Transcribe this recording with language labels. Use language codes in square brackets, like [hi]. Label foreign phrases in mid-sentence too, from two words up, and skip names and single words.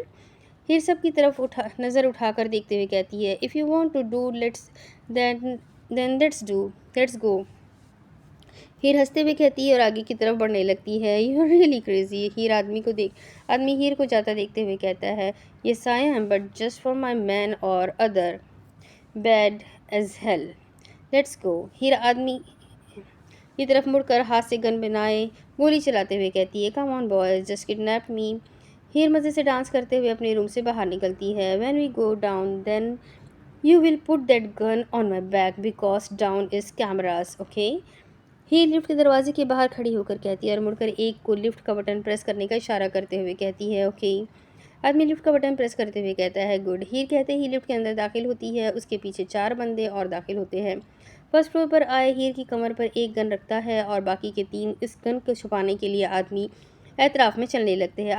[ur] ہیر سب کی طرف نظر اٹھا کر دیکھتے ہوئے کہتی ہے [en] if you want to do then let's go. [ur] ہیر ہنستے ہوئے کہتی ہے اور آگے کی طرف بڑھنے لگتی ہے [en] you are really crazy. [ur] ہیر آدمی ہیر کو جاتا دیکھتے ہوئے کہتا ہے [en] yes I am but just for my man or other bad as hell. Let's go. [ur] ہیر آدمی کی طرف مڑ کر ہاتھ سے گن بنائے گولی چلاتے ہوئے کہتی ہے [en] come on boys just kidnap me. [ur] ہیر مزے سے ڈانس کرتے ہوئے اپنے روم سے باہر نکلتی ہے [en] when we go down then you will put that gun on my back because down is cameras, okay. [ur] ہیر لفٹ کے دروازے کے باہر کھڑی ہو کر کہتی ہے اور مڑ کر ایک کو لفٹ کا بٹن پریس کرنے کا اشارہ کرتے ہوئے کہتی ہے اوکے. آدمی لفٹ کا بٹن پریس کرتے ہوئے کہتا ہے گڈ. ہیر کہتے ہی لفٹ کے اندر داخل ہوتی ہے. اس کے پیچھے 4 بندے اور داخل ہوتے ہیں. [en] first floor [ur] پر آئے ہیر کی کمر پر ایک گن رکھتا ہے اور باقی کے 3 اس گن کو چھپانے کے لیے آدمی اعتراف میں چلنے لگتے ہیں.